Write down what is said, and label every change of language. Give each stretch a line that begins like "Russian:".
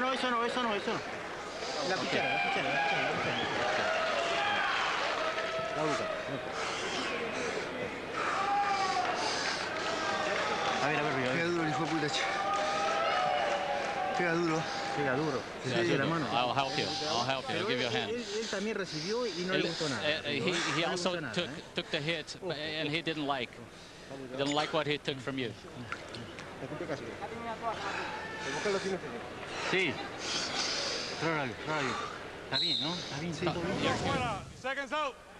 Spanish: No, eso no, eso no, eso no. La cuchara, la cuchara, la cuchara, la cuchara. La boca. A ver, Río. Pega duro, hijo de puta. Pega duro. Pega duro. Sí, la mano.
English: I'll help you. I'll help you. I'll give you a hand.
Spanish: Él también recibió y no le gustó nada.
English: He also took the hit, and he didn't like. He didn't like what he took from you.
Spanish: Sí. Trágalo. Está bien, ¿no? Está bien, sí.
English: Seconds out.